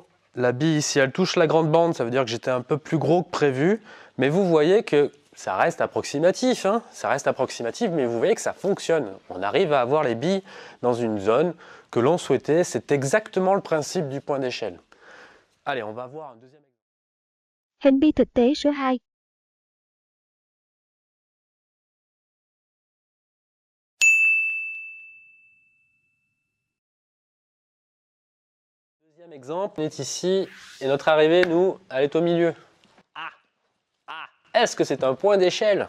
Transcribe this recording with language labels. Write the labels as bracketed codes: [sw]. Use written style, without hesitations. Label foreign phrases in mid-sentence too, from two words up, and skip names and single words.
[fr] La bille, si elle touche la grande bande, ça veut dire que j'étais un peu plus gros que prévu. Mais vous voyez que ça reste approximatif, hein, ça reste approximatif, mais vous voyez que ça fonctionne. On arrive à avoir les billes dans une zone que l'on souhaitait. C'est exactement le principe du point d'échelle. Allez, on va voir un deuxième exemple. [vi] Hình bi thực tế số 2. [fr] Deuxième exemple, on est ici et notre arrivée, nous, elle est au milieu. Est-ce que c'est un point d'échelle?